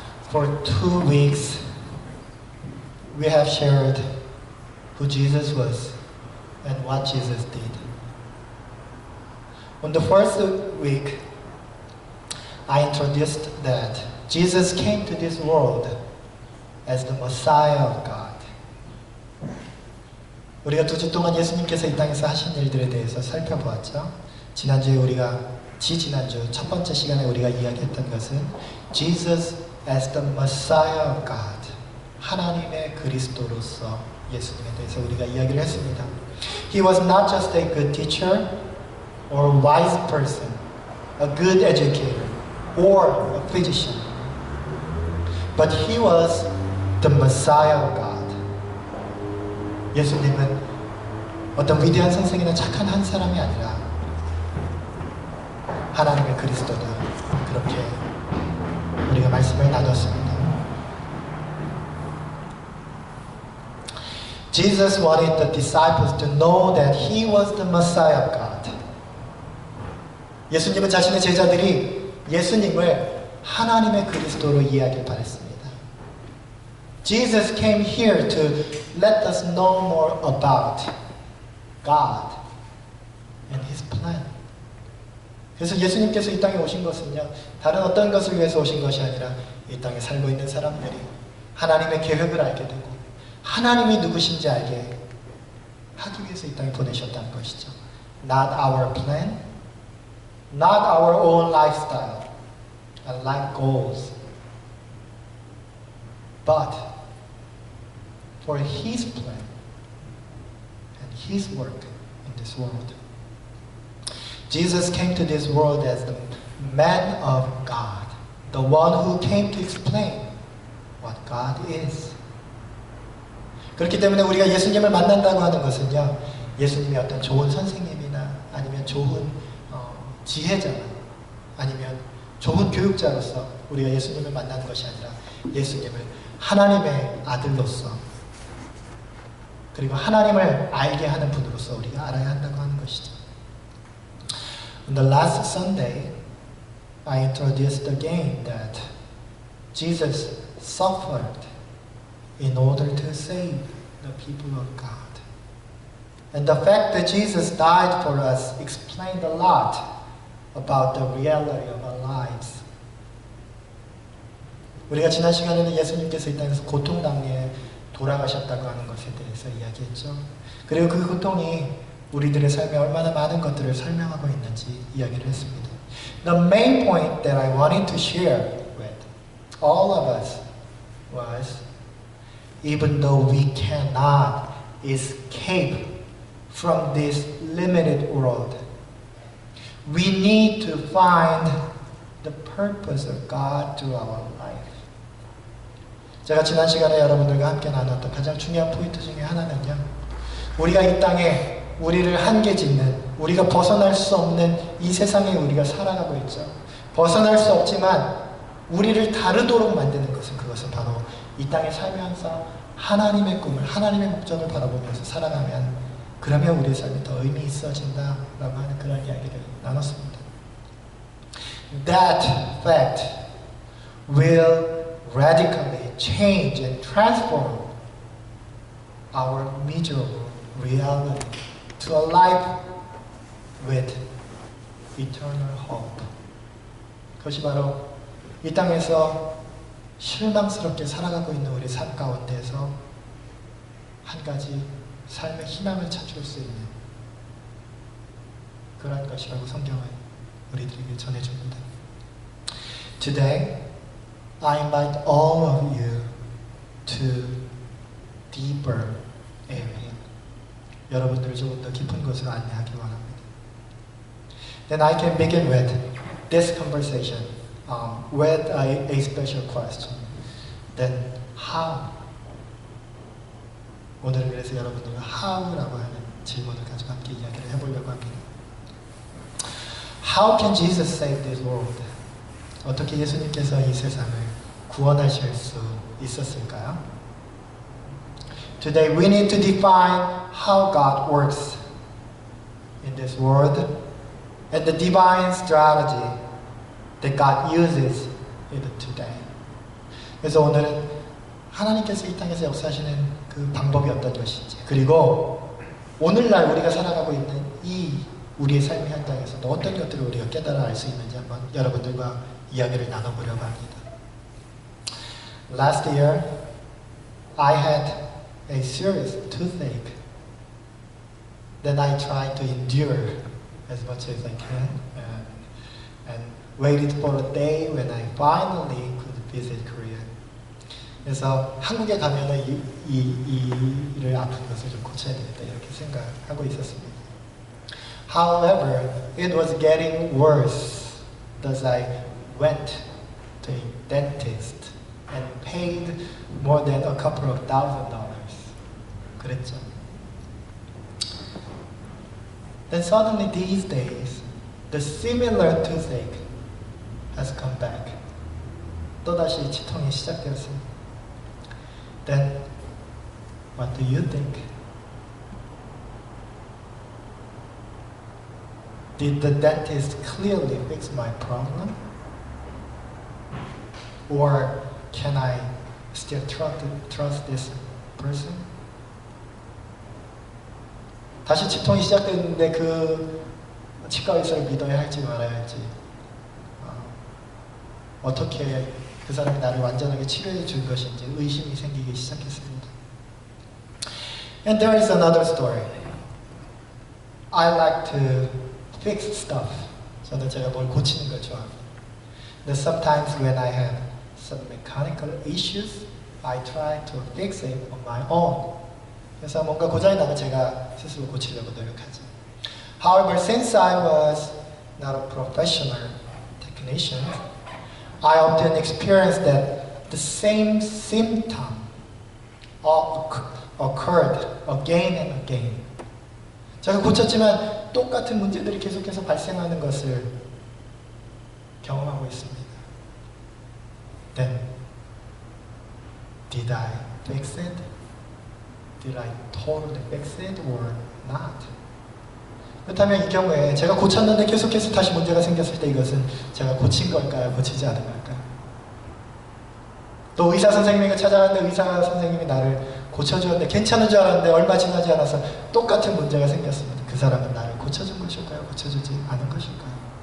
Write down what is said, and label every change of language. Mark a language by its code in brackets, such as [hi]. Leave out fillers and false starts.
[en] For 2 weeks, we have shared who Jesus was and what Jesus did. On the first week, I introduced that Jesus came to this world as the Messiah of God. [ko] 우리가 2주 동안 예수님께서 이 땅에서 하신 일들에 대해서 살펴보았죠. 지난주 첫 번째 시간에 우리가 이야기했던 것은 [en] Jesus as the Messiah of God, [ko] 하나님의 그리스도로서 예수님에 대해서 우리가 이야기를 했습니다. [en] He was not just a good teacher or a wise person, a good educator, or a physician, but he was the Messiah of God. [ko] 예수님은 어떤 위대한 선생이나 착한 한 사람이 아니라 하나님의 그리스도다. 그렇게 우리가 말씀을 나눴습니다. [en] Jesus wanted the disciples to know that he was the Messiah of God. [ko] 예수님은 자신의 제자들이 예수님을 하나님의 그리스도로 이해하길 바랬습니다. [en] Jesus came here to let us know more about God and His plan. [ko] 그래서 예수님께서 이 땅에 오신 것은요, 다른 어떤 것을 위해서 오신 것이 아니라 이 땅에 살고 있는 사람들이 하나님의 계획을 알게 되고 하나님이 누구신지 알게 하기 위해서 이 땅에 보내셨다는 것이죠. [en] Not our plan, not our own lifestyle and life goals, but for His plan and His work in this world. Jesus came to this world as the man of God, the one who came to explain what God is. [ko] 그렇기 때문에 우리가 예수님을 만난다고 하는 것은요, 예수님이 어떤 좋은 선생님이나 아니면 좋은 지혜자나 아니면 좋은 교육자로서 우리가 예수님을 만나는 것이 아니라 예수님을 하나님의 아들로서 그리고 하나님을 알게 하는 분으로서 우리가 알아야 한다고 하는 것이죠. [en] On the last Sunday, I introduced again that Jesus suffered in order to save the people of God. And the fact that Jesus died for us explained a lot about the reality of our lives. [ko] 우리가 지난 시간에는 예수님께서 이 땅에서 고통당해 돌아가셨다고 하는 것에 대해서 이야기했죠. 그리고 그 고통이 우리들의 삶에 얼마나 많은 것들을 설명하고 있는지 이야기를 했습니다. [en] The main point that I wanted to share with all of us was, even though we cannot escape from this limited world, we need to find the purpose of God through our life. [ko] 제가 지난 시간에 여러분들과 함께 나눴던 가장 중요한 포인트 중에 하나는요, 우리가 이 땅에 우리를 한계 짓는, 우리가 벗어날 수 없는 이 세상에 우리가 살아가고 있죠. 벗어날 수 없지만 우리를 다르도록 만드는 것은, 그것은 바로 이 땅에 살면서 하나님의 꿈을, 하나님의 목적을 바라보면서 살아가면, 그러면 우리의 삶이 더 의미 있어진다라고 하는 그런 이야기를 나눴습니다. [en] That fact will radically change and transform our miserable reality to a life with eternal hope. [ko] 그것이 바로 이 땅에서 실망스럽게 살아가고 있는 우리 삶 가운데서 한 가지 삶의 희망을 찾을 수 있는 그런 것이라고 성경은 우리들에게 전해줍니다. [en] Today, I invite all of you to deeper area. [ko] 여러분들을 조금 더 깊은 곳으로 안내하기 원합니다. [en] Then I can begin with this conversation with a special question. Then how? [ko] 오늘은 그래서 여러분들과 how라고 하는 질문을 가지고 함께 이야기를 해보려고 합니다. [en] How can Jesus save this world? [ko] 어떻게 예수님께서 이 세상을 구원하실 수 있었을까요? [en] Today we need to define how God works in this world and the divine strategy that God uses even today. [ko] 그래서 오늘은 하나님께서 이 땅에서 역사하시는 그 방법이 어떤 것인지, 그리고 오늘날 우리가 살아가고 있는 이 우리의 삶의 현장에서도 어떤 것들을 우리가 깨달아 알 수 있는지 한번 여러분들과 이야기를 나눠보려고 합니다. [en] Last year, I had a serious toothache. Then I tried to endure as much as I can and waited for a day when I finally could visit Korea. [ko] 그래서 한국에 가면은 이를 아픈 것을 좀 고쳐야 되겠다 이렇게 생각하고 있었습니다. [en] However, it was getting worse as I went to a dentist and paid more than a couple of $1,000. [ko] 그랬죠. [en] Then suddenly these days, the similar toothache has come back. [ko] 또다시 치통이 시작되었습니다. [en] Then, what do you think? Did the dentist clearly fix my problem? Or can I still trust this person? [ko] 다시 치통이 시작됐는데 그 치과 의사를 믿어야 할지 말아야 할지, 어떻게 그 사람이 나를 완전하게 치료해 줄 것인지 의심이 생기기 시작했습니다. [en] And there is another story. I like to fix stuff. [ko] 저는 제가 뭘 고치는 걸 좋아합니다. [en] But sometimes when I have some mechanical issues, I try to fix it on my own. [ko] 그래서 뭔가 고장이 나면 제가 스스로 고치려고 노력하죠. [en] However, since I was not a professional technician, I often experienced that the same symptom occurred again and again. [ko] 제가 고쳤지만 똑같은 문제들이 계속해서 발생하는 것을 경험하고 있습니다. [en] Then, did I fix it? Did I totally fix it or not? [ko] 그렇다면 이 경우에 제가 고쳤는데 계속해서 다시 문제가 생겼을 때 이것은 제가 고친 걸까요? 고치지 않은 걸까요? 또 의사 선생님에게 찾아갔는데 의사 선생님이 나를 고쳐주었는데 괜찮은 줄 알았는데 얼마 지나지 않아서 똑같은 문제가 생겼습니다. 그 사람은 나를 고쳐준 것일까요? 고쳐주지 않은 것일까요?